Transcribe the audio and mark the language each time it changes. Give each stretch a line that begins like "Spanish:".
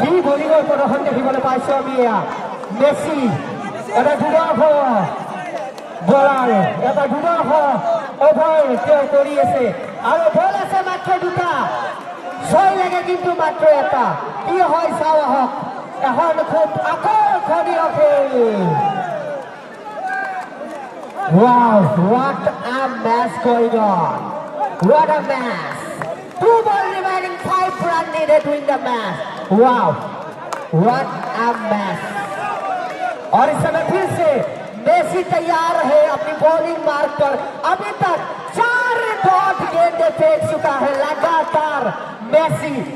Assamese: বলিঙৰ প্ৰদৰ্শন দেখিবলৈ পাইছো আমি। মেছি এটা দুৰ্ধৰ্ষ বলাৰ, এটা দুৰ্ধৰ্ষ অভাৰ তেওঁ কৰি আছে আৰু বল আছে মাত্ৰ 2টা, 6 লাগে কিন্তু মাত্ৰ এটা। কি হয় চাওঁ আহক, এখন খুব আকৰ্ষণীয় খেল।
English: Wow, what a match going on! What a match! 2 ball remaining, 5 run needed to win the match. Wow, what a match!
Hindi: और इस समय फिर से मेसी तैयार है अपनी बॉलिंग मार्क पर। अभी तक 4 डॉट गेंदे फेंक चुका है लगातार मेसी।